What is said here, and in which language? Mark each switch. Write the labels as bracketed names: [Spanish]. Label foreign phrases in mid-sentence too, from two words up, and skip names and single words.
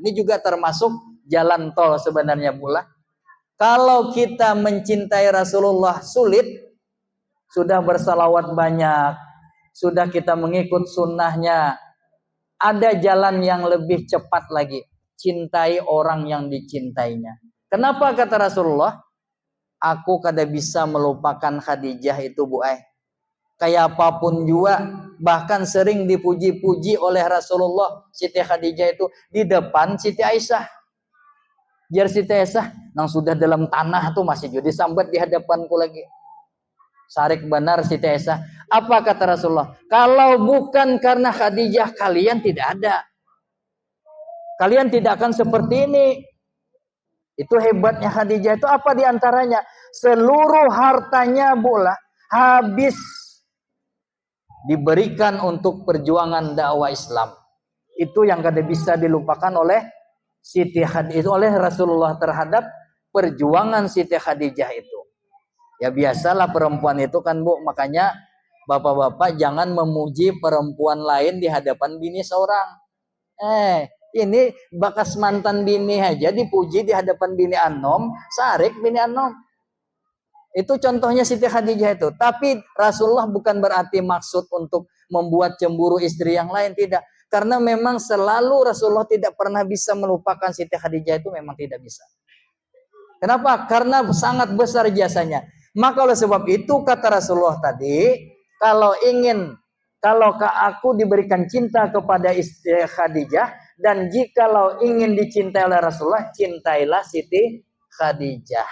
[Indonesian] Ini juga termasuk jalan tol sebenarnya pula. Kalau kita mencintai Rasulullah sulit, sudah bersalawat banyak, sudah kita mengikut sunnahnya, ada jalan yang lebih cepat lagi, cintai orang yang dicintainya. Kenapa kata Rasulullah? Aku kada bisa melupakan Khadijah itu Bu Ai. Kayak apapun juga, bahkan sering dipuji-puji oleh Rasulullah Siti Khadijah itu di depan Siti Aisyah. [Banjar] Jar Siti Aisyah, nang sudah dalam tanah tuh masih jadi sambat di hadapanku lagi. Sarik benar Siti Aisyah. [Indonesian] Apa kata Rasulullah? Kalau bukan karena Khadijah, kalian tidak ada. Kalian tidak akan seperti ini. Itu hebatnya Khadijah. Itu apa diantaranya? Seluruh hartanya bola habis diberikan untuk perjuangan dakwah Islam. Itu yang kada bisa dilupakan oleh Siti Khadijah, itu oleh Rasulullah terhadap perjuangan Siti Khadijah itu. Ya biasalah perempuan itu kan Bu, makanya bapak-bapak jangan memuji perempuan lain di hadapan bini seorang. [Banjar] Ini bakas mantan bini aja dipuji di hadapan bini anom, sarik bini anom. [Indonesian] Itu contohnya Siti Khadijah itu. Tapi Rasulullah bukan berarti maksud untuk membuat cemburu istri yang lain, tidak. Karena memang selalu Rasulullah tidak pernah bisa melupakan Siti Khadijah, itu memang tidak bisa. Kenapa? Karena sangat besar jasanya. Maka oleh sebab itu kata Rasulullah tadi, kalau aku diberikan cinta kepada istri Khadijah, dan jikalau ingin dicintai oleh Rasulullah, cintailah Siti Khadijah.